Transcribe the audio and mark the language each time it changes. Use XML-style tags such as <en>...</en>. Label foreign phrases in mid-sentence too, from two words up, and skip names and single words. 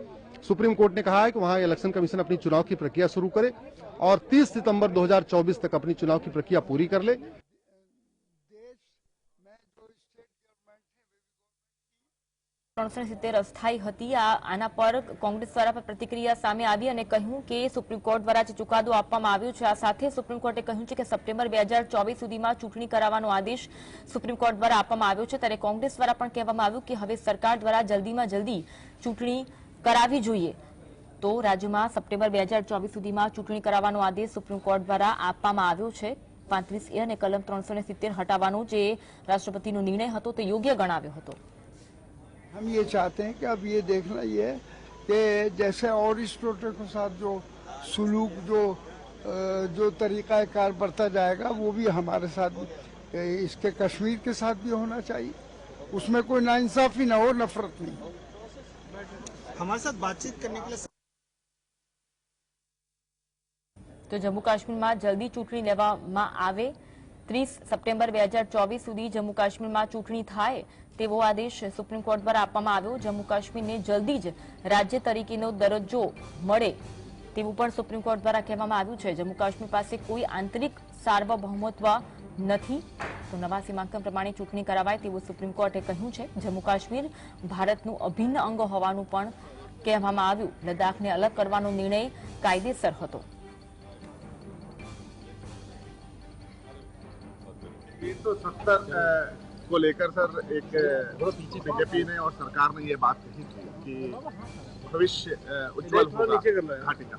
<hi>सुप्रीम कोर्ट ने कहा है कि वहां</hi> <en>election commission</en> <hi>अपनी चुनाव की प्रक्रिया शुरू करे और 30 सितंबर 2024 तक अपनी चुनाव की प्रक्रिया पूरी कर ले।</hi> <gu>370 અસ્થાયી હતી। આના પર કોંગ્રેસ દ્વારા પ્રતિક્રિયા સામે આવી અને કહ્યું કે સુપ્રીમ કોર્ટ દ્વારા જે ચુકાદો આપવામાં આવ્યો છે આ સાથે સુપ્રીમ કોર્ટે કહ્યું છે કે સપ્ટેમ્બર 2024 સુધીમાં ચૂંટણી કરાવવાનો આદેશ સુપ્રીમ કોર્ટ દ્વારા આપવામાં આવ્યો છે। ત્યારે કોંગ્રેસ દ્વારા પણ કહેવામાં આવ્યું કે હવે સરકાર દ્વારા જલ્દીમાં જલ્દી ચૂંટણી કરાવી જોઈએ। તો રાજ્યમાં સપ્ટેમ્બર 2024 સુધીમાં ચૂંટણી કરાવવાનો આદેશ સુપ્રીમ કોર્ટ દ્વારા આપવામાં આવ્યો છે। 35A અને કલમ 370 હટાવવાનો જે રાષ્ટ્રપતિનો નિર્ણય હતો તે યોગ્ય ગણાવ્યો હતો।</gu> <hi>हम ये चाहते हैं कि अब ये देखना ये है कि जैसे और इस प्रोटेक्ट के साथ जो सुलूक जो तरीका कार बढ़ता जाएगा वो भी हमारे साथ इसके कश्मीर के साथ भी होना चाहिए। उसमें कोई नाइंसाफी ना हो, नफरत नहीं हो। हमारे साथ बातचीत करने के लिए</hi> <gu>તો જમ્મુ કાશ્મીર માં જલ્દી ચૂંટણી લેવામાં આવે। 30 સપ્ટેમ્બર 2024 સુધી જમ્મુ કાશ્મીર માં ચૂંટણી થાય તેવો આદેશ સુપ્રીમ કોર્ટ દ્વારા આપવામાં આવ્યો। જમ્મુ કાશ્મીરને જલ્દી જ રાજ્ય તરીકેનો દરજ્જો મળે તેવું પણ સુપ્રીમ કોર્ટ દ્વારા કહેવામાં આવ્યું છે। જમ્મુ કાશ્મીર પાસે કોઈ આંતરિક સાર્વભૌમત્વ નહીં, તો નવા સીમાંકન પ્રમાણે ચૂંટણી કરાવાય તેવું સુપ્રીમ કોર્ટે કહ્યું છે। જમ્મુ કાશ્મીર ભારતનું અભિન્ન અંગ હોવાનું પણ કહેવામાં આવ્યું। લદ્દાખને અલગ કરવાનો નિર્ણય કાયદેસર હતો।</gu> <hi>370 को लेकर सर एक बीजेपी ने और सरकार ने ये बात कही थी कि भविष्य उज्जवल होगा घाटी का।</hi>